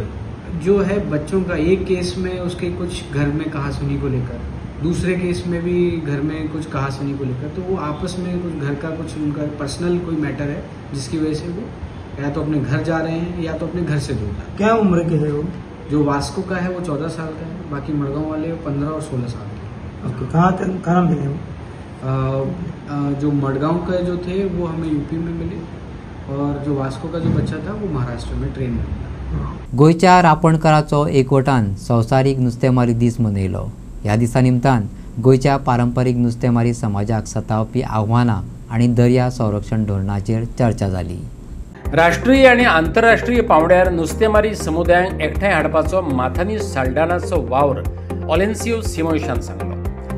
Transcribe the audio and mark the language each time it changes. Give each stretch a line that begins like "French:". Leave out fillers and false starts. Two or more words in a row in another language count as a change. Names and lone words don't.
Hindi: जो है बच्चों का एक केस में उसके कुछ घर में कहासुनी को लेकर, दूसरे केस में भी घर में कुछ कहासुनी को लेकर, तो वो आपस में कुछ घर का कुछ उनका पर्सनल कोई मैटर है जिसकी वजह से वो या तो अपने घर जा रहे हैं या तो अपने घर से दूर. क्या उम्र के है वो? जो वास्को का है वो 14 साल का है, बाकी मडगांव वाले 15 और 16 साल के. कहाँ मिले वो? जो मडगांव का जो थे वो हमें यूपी में मिले और जो वास्को का जो बच्चा था वो महाराष्ट्र में ट्रेन में मिला.
Konkani: गोंयच्या रापणकाराचो एकवटान संवसारीक नुस्तेमारी दीस मनयलो. ह्या दिसा निमतान गोंयच्या पारंपारीक नुस्तेमारी समाजाक सतावपी आव्हानां आनी दर्या संरक्षण धोरणाचेर चर्चा जाली. राष्ट्रीय आणि आंतरराष्ट्रीय पावंड्यार नुस्तेमारी समुदायांक एकठांय हाडपाचो माथानी साल्डानाचो वावर ऑलेन्सियो सिमोयशान सांगलो.